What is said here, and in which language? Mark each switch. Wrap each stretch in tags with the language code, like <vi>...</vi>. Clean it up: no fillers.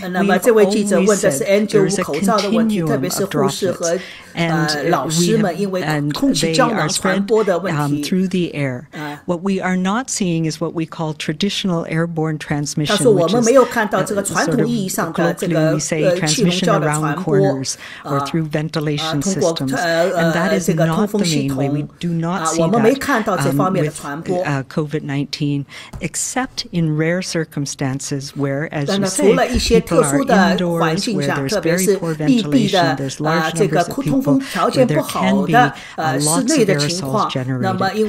<zh>那么这位记者问的是 N95 口罩的问题，特别是护士和老师们，因为空气胶囊传播的问题。</zh> <en>Through the air. What we are not seeing is what we call traditional airborne transmission.</en> <zh>他说我们没有看到这个传统意义上的这个气溶胶的传播</zh> <en>or through ventilation systems, and that is not the main way. We do not see that with COVID-19, except in rare circumstances where, as you say, people are indoors, where there's very poor ventilation, there's large numbers of people, where there can be lots of aerosols generated.</en>